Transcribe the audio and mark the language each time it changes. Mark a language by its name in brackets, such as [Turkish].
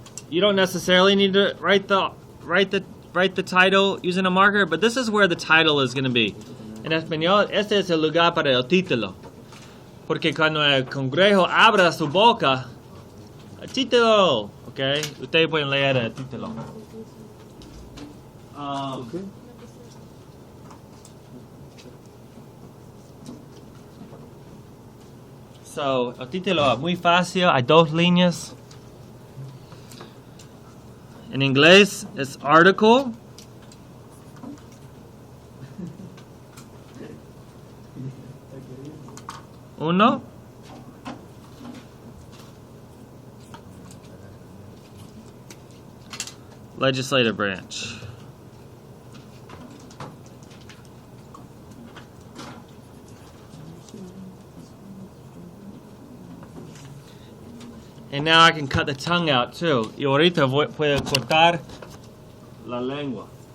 [English] You don't necessarily need to write the title using a marker, but this is where the title is gonna be. [Spanish] En español, este es el lugar para el título. Porque cuando el Congreso abra su boca, el título, ¿ok? Ustedes pueden leer el título. ¿Qué? [English] So, [Spanish] el título es muy fácil, hay dos líneas. En inglés es article. Uno. [English] Legislative branch. And now I can cut the tongue out too. [Spanish] Y ahorita puedo cortar la lengua.